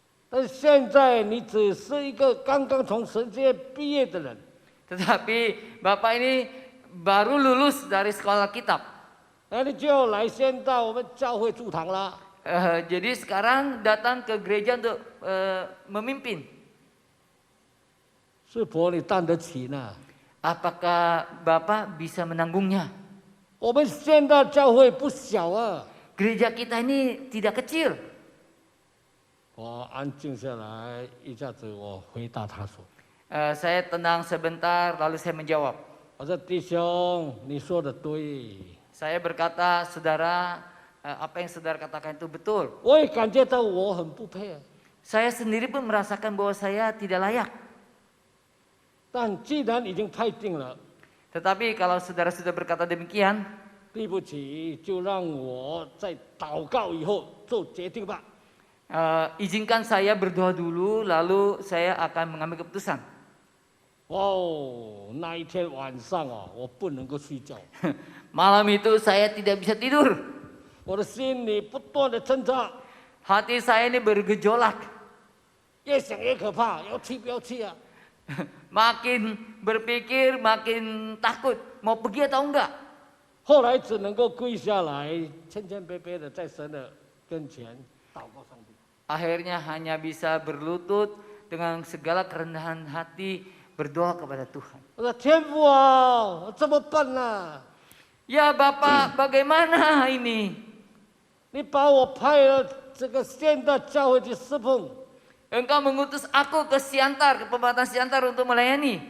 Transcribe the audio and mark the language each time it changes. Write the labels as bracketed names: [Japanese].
[Chinese] 但是现在你只是一个刚刚从神学院毕业的人， [Indonesian] Tetapi Bapak ini baru lulus dari sekolah kitab. [Chinese] 那你就要来先到我们教会驻堂啦。 [Indonesian] Jadi sekarang datang ke gereja untuk memimpin. [Chinese] 是否你担得起呢？ [Indonesian] Apakah Bapak bisa menanggungnya? [Chinese] 我们现在教会不小啊。 [Indonesian] Gereja kita ini tidak kecil. [Chinese] 我安静下来，一下子我回答他说 [Indonesian] Saya tenang sebentar, lalu saya menjawab.：“ [Chinese] 我说弟兄，你说的对， [Indonesian] Saya berkata, saudara, apa yang saudara katakan itu betul. [Chinese] 我也感觉到我很不配啊。 [Indonesian] Saya sendiri pun merasakan bahwa saya tidak layak. [Chinese] 但既然已经派定了， [Indonesian] Tetapi kalau saudara sudah berkata demikian, [Chinese] 对不起，就让我在祷告以后做决定吧。 [Indonesian] izinkan saya berdoa dulu, lalu saya akan mengambil keputusan. [Chinese] 哦，那一天晚上啊，我不能够睡觉， [Indonesian] Malam itu saya tidak bisa tidur. [Chinese] 我的心里不断的挣扎， [Indonesian] Hati saya ini bergejolak. [Chinese] 越想越可怕，要去不要去啊？ [Indonesian] Makin berpikir, makin takut. Mau pergi atau enggak? [Chinese] 后来只能够跪下来，谦谦卑卑的在神的跟前祷告上帝。 [Indonesian] Akhirnya hanya bisa berlutut dengan segala kerendahan hati berdoa kepada Tuhan. [Chinese] 我说天父啊，怎么办呢？ [Indonesian] Ya Bapak, bagaimana ini? [Chinese] 你把我派了这个现代教会去侍奉， [Indonesian] Engkau mengutus aku ke Siantar, ke pembatasan Siantar untuk melayani.